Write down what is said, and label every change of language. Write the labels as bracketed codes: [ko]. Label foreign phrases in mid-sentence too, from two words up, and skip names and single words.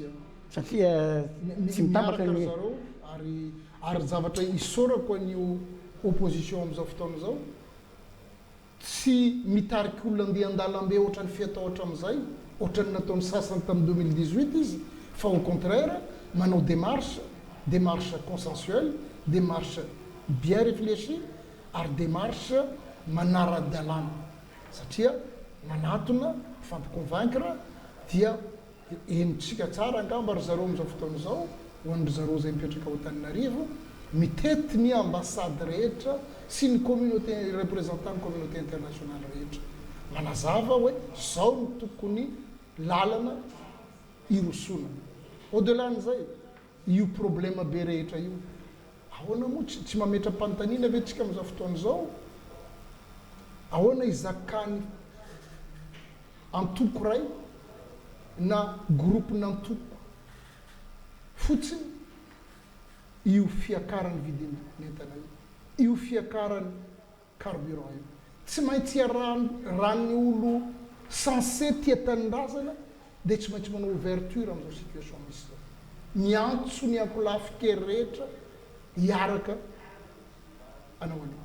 [mg] satria tsy mitambatra ny zareo ary zavatra isorako an'io opposition amin'izao fotoana zao, tsy mitariky olona andeha an-dalambe ohatran'ny fiataotra amin'izay, ohatran'ny nataon'ny sasany tamin'ny 2018 izy, fa [fr] au contraire [mg] manao [fr] démarche consensuelle, démarche bien [mg] réfléchie ary démarche manara-dalàna, satria manatona fampiconvaincre dia enitsika tsara angamba ry zareo amin'izao fotoana zao ho an'ry zareo zay mipetraka ao Antananarivo, mitety ny ambassade rehetra sy ny [fr] communauté représentant [mg] ny [fr] communauté internationale [mg] rehetra manazava hoe zao no tokony lalana irosona. Au-delà n'izay io problème be rehetra io, ahoana moa tsy mametra-panontaniana ve tsika amin'izao fotoana zao, ahoana izakany antoko ray na groupe nantoko fotsiny io fiakaran'ny vidin'entana io fiakaran'ny carburant io, tsy maintsy ran'ny olo censé tia tanindrazana dia tsy maintsy manao ouverture amin'izao situation misy zao, miantso ny ankolafy kely rehetra hiaraka anao anio.